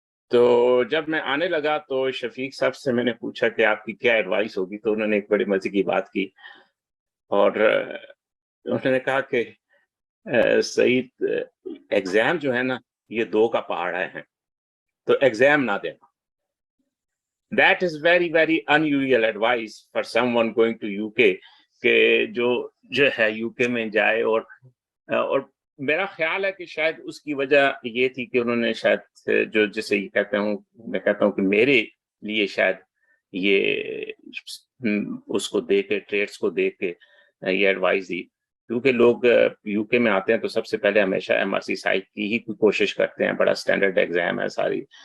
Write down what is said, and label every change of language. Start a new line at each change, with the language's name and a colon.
Urdu: تو جب میں آنے لگا تو شفیق صاحب سے میں نے پوچھا کہ آپ کی کیا ایڈوائس ہوگی، تو انہوں نے ایک بڑے مزے کی بات کی، اور انہوں نے کہا کہ سعید، ایگزام جو ہے نا یہ 2 کا پہاڑا ہیں، تو ایگزام نہ دینا.
English: That is very very unusual advice for someone going to UK
Urdu: کہ جو ہے یو کے میں جائے. اور میرا خیال ہے کہ شاید اس کی وجہ یہ تھی کہ انہوں نے شاید جسے یہ میں کہتا ہوں کہ میرے لیے شاید یہ اس کو دیکھ کے، ٹریڈس کو دیکھ کے یہ ایڈوائس دی. کیونکہ لوگ یو کے میں آتے ہیں تو سب سے پہلے ہمیشہ MRC سائٹ کی ہی کوشش کرتے ہیں، بڑا اسٹینڈرڈ ایگزام ہے ساری.